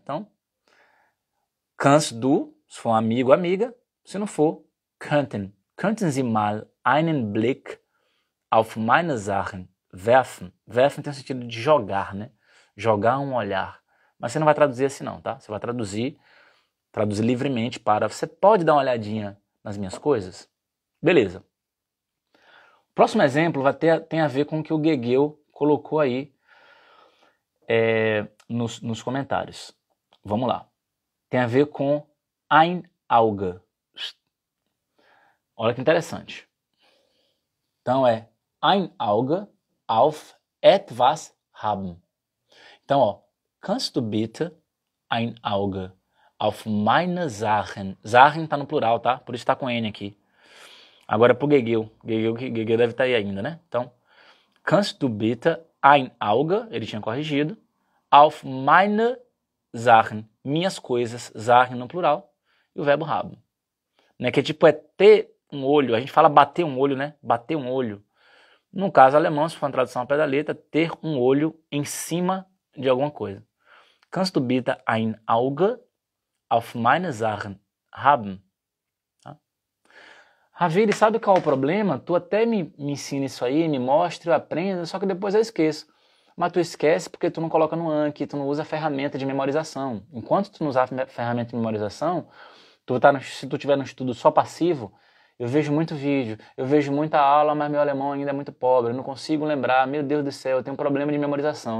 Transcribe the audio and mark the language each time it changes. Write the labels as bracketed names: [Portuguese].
[Portuguese] Então, [German] kannst du, [Portuguese] se for um amigo ou amiga, se não for, [German] könnten. Könnten Sie mal einen Blick auf meine Sachen werfen? Werfen [Portuguese] tem o sentido de jogar, né? Jogar um olhar. Mas você não vai traduzir assim não, tá? Você vai traduzir livremente para... Você pode dar uma olhadinha nas minhas coisas? Beleza. O próximo exemplo tem a ver com o que o Gegeu colocou aí nos comentários. Vamos lá. Tem a ver com [German] ein Auge. [Portuguese] Olha que interessante. Então é [German] ein Auge auf etwas haben. [Portuguese] Então, ó, [German] kannst du bitte ein Auge auf meine Sachen? [Portuguese] Sachen tá no plural, tá? Por isso tá com N aqui. Agora pro Gegeu. Gegeu deve estar aí ainda, né? Então, [German] kannst du bitte ein Auge, [Portuguese] ele tinha corrigido, [German] auf meine Sachen, [Portuguese] minhas coisas, Sachen no plural, e o verbo haben. Né? Que tipo é ter um olho, a gente fala bater um olho, né? Bater um olho. No caso alemão, se for uma tradução ao pé da letra, ter um olho em cima de alguma coisa. [German] Kannst du bitte ein Auge auf meine Sachen haben? [Portuguese] Tá? Ravili, sabe qual é o problema? Tu até me ensina isso aí, me mostra, eu aprendo, só que depois eu esqueço. Mas tu esquece porque tu não coloca no Anki, tu não usa a ferramenta de memorização. Enquanto tu não usar a ferramenta de memorização, se tu tiver no estudo só passivo, eu vejo muito vídeo, eu vejo muita aula, mas meu alemão ainda é muito pobre, eu não consigo lembrar, meu Deus do céu, eu tenho um problema de memorização.